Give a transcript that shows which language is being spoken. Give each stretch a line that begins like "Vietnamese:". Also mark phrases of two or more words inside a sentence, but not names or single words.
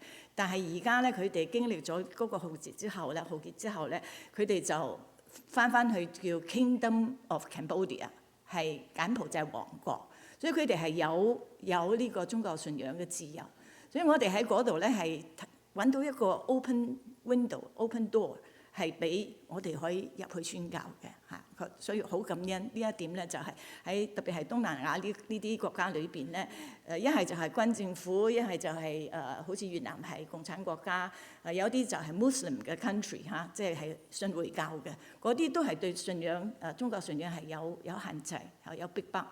Cantonese: 但係而家咧，佢哋經歷咗嗰個浩劫之後咧，佢哋就翻去叫 Kingdom of Cambodia，係柬埔寨王國，所以佢哋係有呢個宗教信仰嘅自由。所以我哋喺嗰度咧係揾到一個
English: open window、open door，
Cantonese: 係俾我哋可以入去宣教嘅嚇。所以好感恩呢一點咧，就係喺特別係東南亞呢啲國家裏邊咧，一係就係軍政府，一係就係好似越南係共產國家，有啲就係 Muslim 嘅 country 嚇，即係信回教嘅，嗰啲都係對信仰宗教信仰係有限制，有逼迫。